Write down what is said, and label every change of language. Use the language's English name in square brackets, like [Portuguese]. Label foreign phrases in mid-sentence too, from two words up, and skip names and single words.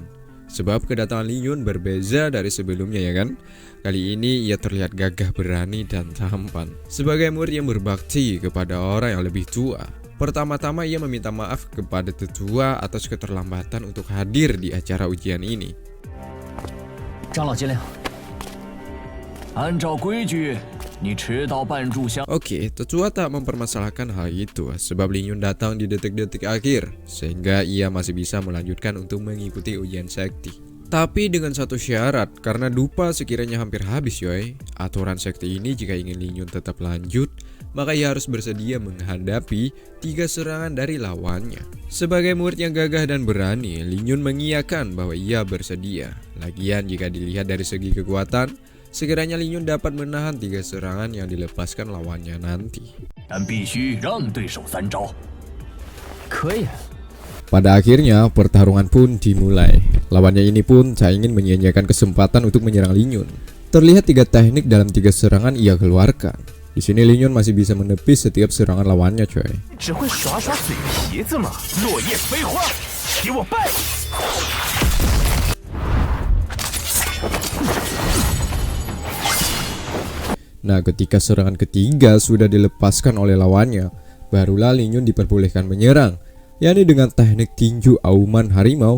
[Indonesian] Sebab kedatangan Li Yun berbeza dari sebelumnya ya kan? Kali ini ia terlihat gagah berani dan tampan. Sebagai murid yang berbakti kepada orang yang lebih tua. Pertama-tama ia meminta maaf kepada tetua atas keterlambatan untuk hadir di acara ujian ini. [Chinese] 长老见谅，按照规矩，你迟到半炷香。 [Indonesian] Oke, tetua tak mempermasalahkan hal itu sebab Li Yun datang di detik-detik akhir sehingga ia masih bisa melanjutkan untuk mengikuti ujian sekti. Tapi dengan satu syarat, karena dupa sekiranya hampir habis yoy. Aturan sekti ini jika ingin Li Yun tetap lanjut, maka ia harus bersedia menghadapi 3 serangan dari lawannya. Sebagai murid yang gagah dan berani, Li Yun mengiyakan bahwa ia bersedia. Lagian jika dilihat dari segi kekuatan, sekiranya Li Yun dapat menahan 3 serangan yang dilepaskan lawannya nanti. [Chinese] 但必须让对手3招。可以。 [Indonesian] Pada akhirnya pertarungan pun dimulai. Lawannya ini pun tak ingin menyia-nyiakan kesempatan untuk menyerang Li Yun. Terlihat 3 teknik dalam 3 serangan ia keluarkan. Di sini Li Yun masih bisa menepis setiap serangan lawannya coy. [Chinese] 只会耍耍嘴皮子吗？落叶飞花，给我拜！ [Indonesian] Nah, ketika serangan ketiga sudah dilepaskan oleh lawannya, barulah Li Yun diperbolehkan menyerang, yakni dengan teknik tinju auman harimau.